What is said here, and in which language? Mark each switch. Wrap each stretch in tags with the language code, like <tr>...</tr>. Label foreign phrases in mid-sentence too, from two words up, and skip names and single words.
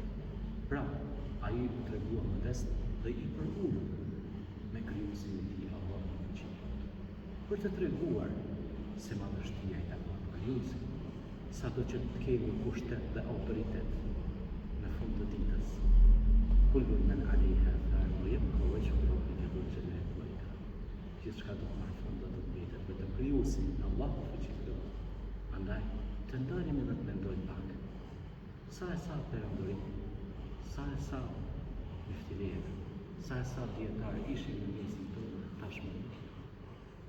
<sq>Pra, ai u tregua modest dhe i përulur me krijuesin e tij Allahun e fuqishëm. Për të treguar se madhështia i takon krijuesit, sado që të kemi pushtet dhe autoritet në fund të ditës.</sq> <ar>كل من عليها فان ويبقى وجه ربك ذو الجلال والإكرام.</ar> <sq>Gjithçka do të marrë fund dhe do të mbetet vetëm krijuesi, Allahu i fuqishëm. Andaj të ndalemi dhe të mendojmë pak. Sa e sa perandorim, sa e sa miftileje, sa e sa dietar ishin në mesin tonë tashmë.</sq>